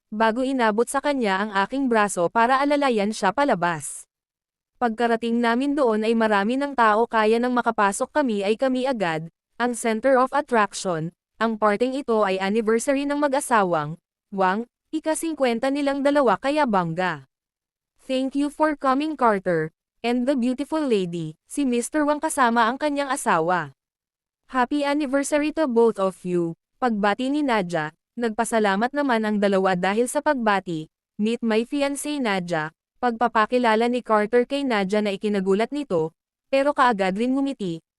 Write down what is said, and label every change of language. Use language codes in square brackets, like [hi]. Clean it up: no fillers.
[tl] Bago inabot sa kanya ang aking braso para alalayan siya palabas. Pagkarating namin doon ay marami ng tao, kaya nang makapasok kami ay kami agad, ang center of attraction. Ang parting ito ay anniversary ng mag-asawang Wang, ika-50 nilang dalawa, kaya bangga. [en] Thank you for coming, Carter, and the beautiful lady, [tl] si Mr. Wang kasama ang kanyang asawa. [en] Happy anniversary to both of you, [tl] pagbati ni Nadia. Nagpasalamat naman ang dalawa dahil sa pagbati. [en] Meet my fiancé Nadia, [tl] pagpapakilala ni Carter kay Nadia na ikinagulat nito, pero kaagad rin ngumiti.